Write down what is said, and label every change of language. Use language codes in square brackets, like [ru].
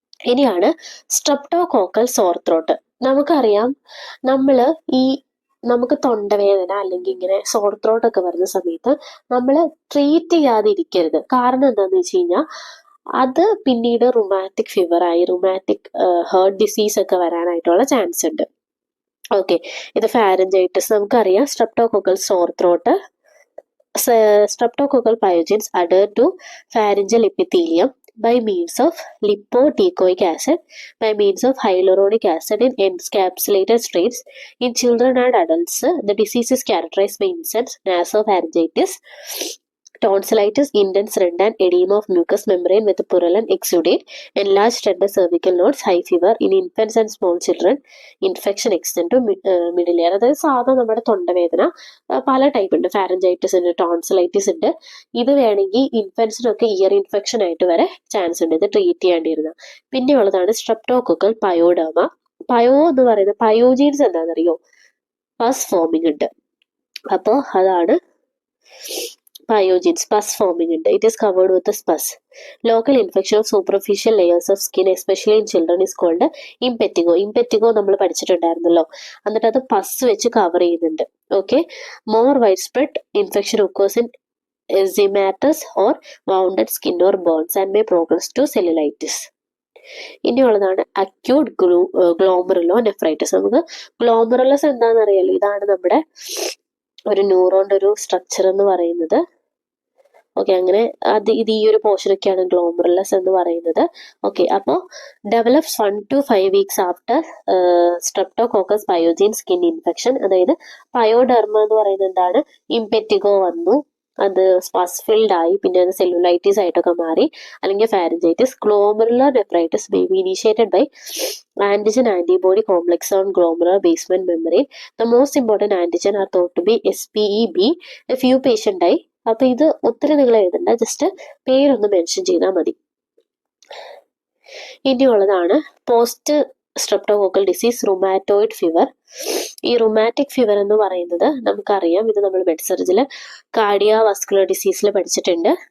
[ml] ഇനിയാണ് streptococcal sore throat. നമുക്കറിയാം, ഈ നമുക്ക് തൊണ്ടവേദന അല്ലെങ്കിൽ ഇങ്ങനെ സോർ ത്രോട്ട് ഒക്കെ വരുന്ന സമയത്ത് നമ്മൾ ട്രീറ്റ് ചെയ്യാതെ ഇരിക്കരുത്. കാരണം എന്താണെന്ന് വെച്ച് കഴിഞ്ഞാൽ അത് പിന്നീട് റുമാറ്റിക് ഫീവറായി, റുമാറ്റിക് ഹേർട്ട് ഡിസീസ് ഒക്കെ വരാനായിട്ടുള്ള ചാൻസ് ഉണ്ട്. ഓക്കെ, ഇത് ഫാരഞ്ചൈറ്റിസ് നമുക്കറിയാം. [en] Streptococcal sore throat, streptococcal pyogenes adhere to pharyngeal epithelium by means of lipotecoic acid, by means of hyaluronic acid in encapsulated strains. In children and adults, the disease is characterized by intense nasopharyngitis, tonsillitis, intense red and edema of mucous membrane with purulent exudate, enlarged tender cervical nodes, high fever. In infants and small children, infection extend to middle ear. [ml] അതായത് സാധാരണ നമ്മുടെ തൊണ്ടവേദന പല type ഉണ്ട്. Pharyngitis ഉണ്ട്, tonsillitis ഉണ്ട്. ഇത് വേണമെങ്കിൽ ഇൻഫൻസിനൊക്കെ ഇയർ ഇൻഫെക്ഷൻ ആയിട്ട് വരെ ചാൻസ് ഉണ്ട്. ഇത് ട്രീറ്റ് ചെയ്യേണ്ടിയിരുന്നത്. പിന്നെയുള്ളതാണ് സ്ട്രെപ്റ്റോകോക്കൽ പയോഡേമ. പയോ എന്ന് പറയുന്നത് പയോജീൻസ് എന്താണെന്നറിയോ? പസ് ഫോമിംഗ് ഉണ്ട്. അപ്പോൾ അതാണ് [en] pyogenes, pus forming [ml] ഉണ്ട്. [en] It is covered with a pus. Local infection of superficial layers of skin, especially in children, is called impetigo. [ml] Impetigo നമ്മൾ പഠിച്ചിട്ടുണ്ടായിരുന്നല്ലോ. എന്നിട്ട് അത് പസ് വെച്ച് കവർ ചെയ്യുന്നുണ്ട്. [en] Okay, more wide spread infection occurs in erythematous or wounded skin or burns and may progress to cellulitis. [ml] ഇനിയുള്ളതാണ് acute glomerulo nephritis. നമുക്ക് glomerulus എന്താണെന്ന് അറിയാലോ. ഇതാണ് നമ്മുടെ ഒരു ന്യൂറോണിന്റെ ഒരു സ്ട്രക്ചർ എന്ന് പറയുന്നത്. ഓക്കെ, അങ്ങനെ ഇത് ഈ ഒരു പോർഷനൊക്കെയാണ് ഗ്ലോമറുലസ് എന്ന് പറയുന്നത്. [en] Okay, അപ്പോൾ develops 1 to 5 weeks after streptococcus pyogenes skin infection. [ml] അതായത് പയോഡെർമ എന്ന് പറയുന്നത് എന്താണ്? ഇംപെറ്റിഗോ വന്നു, അത് സ്പസ് ഫിൽഡ് ആയി, പിന്നെ അത് സെല്ലുലൈറ്റിസ് ആയിട്ടൊക്കെ മാറി, അല്ലെങ്കിൽ pharyngitis. [en] Glomerular nephritis may be initiated by antigen antibody complex on glomerular basement membrane. The most important antigen are thought to be SPEB. A few patient die. [ml] അപ്പൊ ഇത് ഒത്തിരി നിങ്ങൾ എഴുതണ്ട, ജസ്റ്റ് പേരൊന്ന് മെൻഷൻ ചെയ്താൽ മതി. ഇനിയുള്ളതാണ് post streptococcal disease rheumatoid fever. ഈ rheumatic fever എന്ന് പറയുന്നത് നമുക്കറിയാം, ഇത് നമ്മൾ മെഡ്സർജിൽ കാർഡിയോവാസ്കുലർ ഡിസീസിൽ പഠിച്ചിട്ടുണ്ട്.